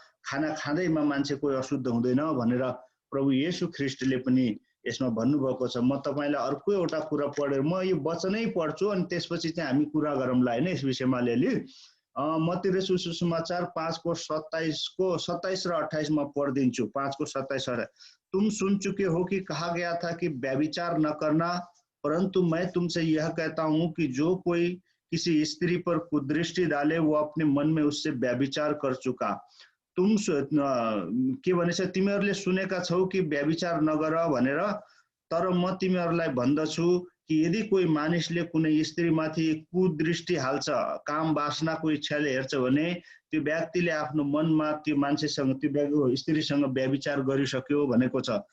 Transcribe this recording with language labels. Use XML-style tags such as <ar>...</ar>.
<ne>खाना खाँदैमा मान्छे कोही अशुद्ध हुँदैन भनेर प्रभु येशू ख्रीष्टले पनि यसमा भन्नुभएको छ। म तपाईलाई अर्को एउटा कुरा पढेर म यो वचनै पढ्छु अनि त्यसपछि चाहिँ हामी कुरा गरौँला हैन यस विषयमा अलिअलि। मत्ती रचित सुसमाचार 5 को 27 र 28 म पढिदिन्छु। 5 को 27 र</ne> <hi>तुम सुन चुके हो कि कहा गया था कि व्यभिचार न करना, परंतु मैं तुमसे यह कहता हूं कि जो कोई किसी स्त्री पर कुदृष्टि डाले वो अपने मन में उससे व्यभिचार कर चुका।</hi> <ne>तुम के भनेछ तिमीहरूले सुनेका छौ कि व्यभिचार नगर भनेर, तर म तिमीहरूलाई भन्दछु कि यदि कोही मानिसले कुनै स्त्रीमाथि कुदृष्टि हाल्छ, काम वासनाको इच्छाले हेर्छ भने त्यो व्यक्तिले आफ्नो मनमा त्यो मान्छेसँग त्यो स्त्रीसँग व्यभिचार गरिसक्यो भनेको छ।</ne>